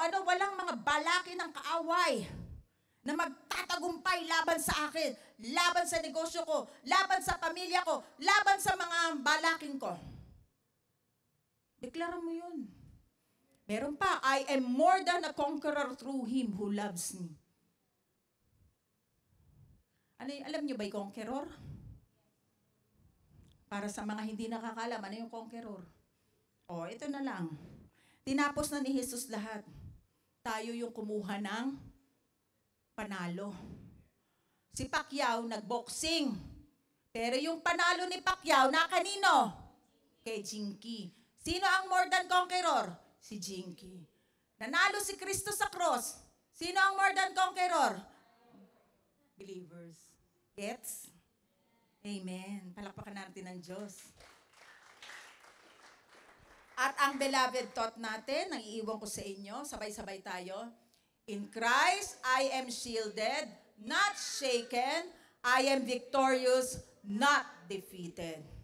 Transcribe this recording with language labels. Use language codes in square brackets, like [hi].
[tl] Walang mga balaki ng kaaway na magtatagumpay laban sa akin, laban sa negosyo ko, laban sa pamilya ko, laban sa mga balaking ko. Deklara mo yun. Meron pa, [en] I am more than a conqueror through Him who loves me. [tl] Alam niyo ba yung conqueror? Para sa mga hindi nakakalam, yung conqueror? Ito na lang. Tinapos na ni Jesus lahat. tayo yung kumuha ng panalo. Si Pacquiao nagboxing. Pero yung panalo ni Pacquiao na kanino? Kay Jinky. Sino ang [en] more than conqueror? [tl] Si Jinky. Nanalo si Kristo sa cross. Sino ang [en] more than conqueror? [tl] Believers. Gets? Amen. Palakpakan natin ng Diyos. At ang [en] beloved thought [tl] natin, ang iiwan ko sa inyo, sabay-sabay tayo. [en] In Christ, I am shielded, not shaken. I am victorious, not defeated.